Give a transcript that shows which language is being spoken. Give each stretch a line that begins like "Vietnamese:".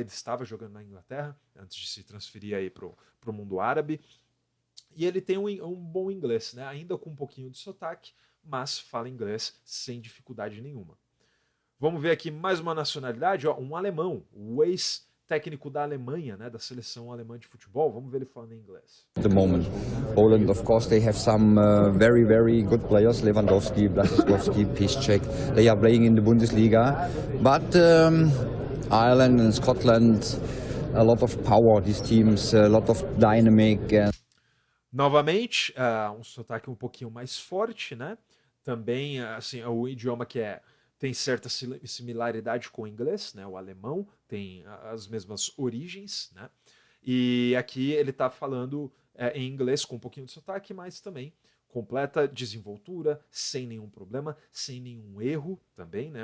Portuguese: Ele estava jogando na Inglaterra antes de se transferir aí pro mundo árabe. E ele tem um bom inglês, né? Ainda com um pouquinho de sotaque, mas fala inglês sem dificuldade nenhuma. Vamos ver aqui mais uma nacionalidade, ó, um alemão, o ex-técnico da Alemanha, né, da seleção alemã de futebol. Vamos ver ele falando em inglês.
English: At the moment, Poland, of course, they have some very, very good players. Lewandowski, Blaszczykowski, Piszczek. They are playing in the Bundesliga, but Ireland and Scotland, a lot of power. These teams, a lot of dynamic.
Portuguese: Novamente, um sotaque um pouquinho mais forte, né? Também, assim, é o idioma que tem certa similaridade com o inglês, né? O alemão tem as mesmas origens, né? E aqui ele está falando em inglês com um pouquinho de sotaque, mas também completa desenvoltura, sem nenhum problema, sem nenhum erro também, né?